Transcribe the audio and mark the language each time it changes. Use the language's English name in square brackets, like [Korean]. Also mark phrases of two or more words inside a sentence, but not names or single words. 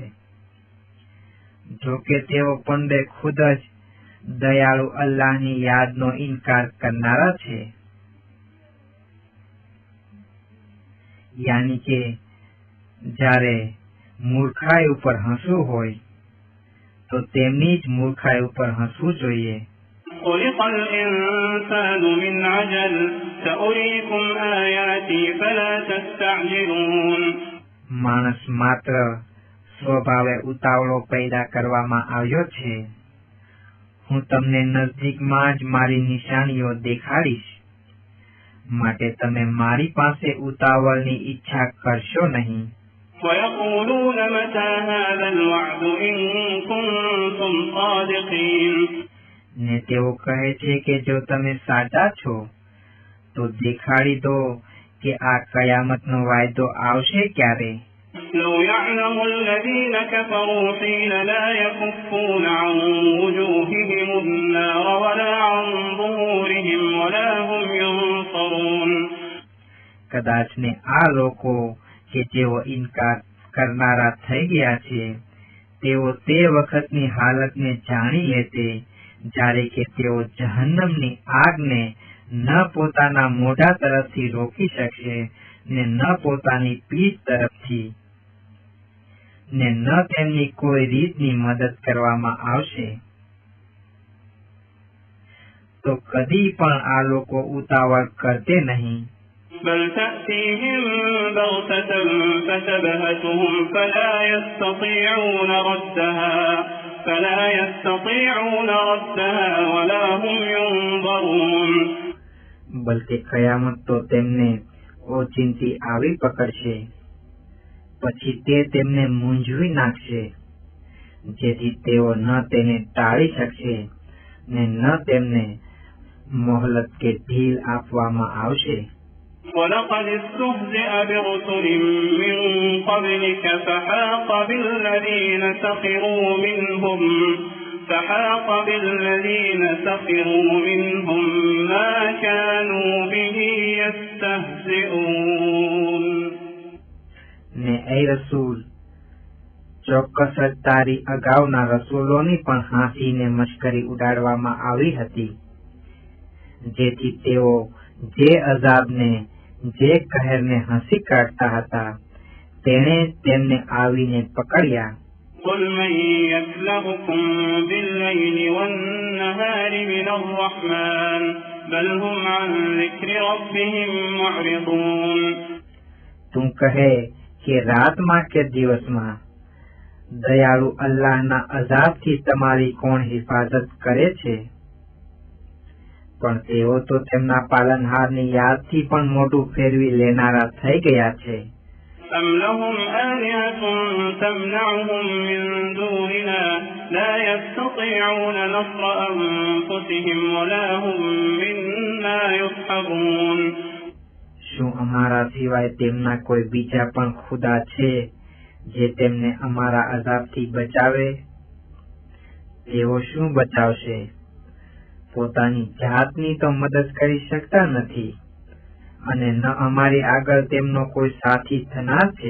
[Gujarati] જો કે તેઓ પંડે ખુદ જ દયાળુ અલ્લાહની યાદનો ઇનકાર કરનારા છે. યાની કે જ્યારે મૂર્ખાઈ ઉપર હસવું હોય તો તેમની જ મૂર્ખાઈ ઉપર હસવું જોઈએ. [Arabic] خلق الإنسان من عجل سأريكم آياتي فلا تستعجلون. [Gujarati] માણસ માત્ર સ્વભાવે ઉતાવળો પેદા કરવામાં આવ્યો છે. હું તમને નજદીકમાં જ મારી નિશાનીઓ દેખાડીશ, માટે તમે મારી પાસે ઉતાવળની ઈચ્છા કરશો નહીં. [Arabic] ويقولون متى هذا الوعد إن كنتم صادقين. [Gujarati] ને તેઓ કહે છે કે જો તમે સાચા છો તો દેખાડી દો કે આ કયામતનો વાયદો આવશે ક્યારે. [Arabic] لو يعلم الذين كفروا حين لا يكفون عن وجوههم النار ولا عن ظهورهم ولا هم ينصرون. [Gujarati] કદાચ ને આ લોકો કે જેઓ ઇનકાર કરનારા થઈ ગયા છે તેઓ તે વખતની હાલતને જાણી લેતે જ્યારે કે તેઓ જહન્નમની આગને ન પોતાના મોઢા તરફથી રોકી શકશે ને ન પોતાની પીઠ તરફથી ને ન તેમની કોઈ રીતની મદદ કરવામાં આવશે. તો કદી પણ આ લોકો ઉતાવળ કરતે નહીં. [Arabic] بل تأتيهم بغتة فتبهتهم فلا يستطيعون ردها ولا هم ينظرون. [Gujarati] બલકે કયામત તો તેમને ઓચિંતી આવી પકડશે, પછી તે તેમને મૂંઝવી નાખશે, જેથી તેઓ ન તેને ટાળી શકશે ને ન તેમને મોહલત કે ઢીલ આપવામાં આવશે. [Arabic] ولقد استهزئ برسل من قبلك فحاق بالذين سخروا منهم ما كانوا به يستهزئون. [Gujarati] ને એ રસૂલ, ચોક્કસ જ તારી અગાઉના રસૂલોની પણ હાંસીને મશ્કરી ઉડાડવામાં આવી હતી, જેથી તેઓ જે અઝાબને જે કહેરને હસી કાઢતા હતા તેણે તેમને આવીને પકડ્યા. [Arabic] قل من يكلؤكم بالليل والنهار من الرحمن بل هم عن ذكر ربهم معرضون. [Gujarati] તું કહે કે રાતમાં કે દિવસમાં દયાળુ અલ્લાહના અઝાબથી તમારી કોણ હિફાજત કરે છે? પણ તેઓ તો તેમના પાલનહારની યાદથી પણ મોઢું ફેરવી લેનારા થઈ ગયા છે. [Arabic] أم لهم آلهة تمنعهم من دوننا لا يستطيعون نصر أنفسهم ولا هم منا يصحبون. [Gujarati] શું અમારા સિવાય તેમના કોઈ બીજા પણ ખુદા છે જે તેમને અમારા અઝાબથી બચાવે? તેઓ શું બચાવશે? પોતાની જાતની તો મદદ કરી શકતા નથી અને ન અમારી આગળ તેમનો કોઈ સાથી થનાર છે.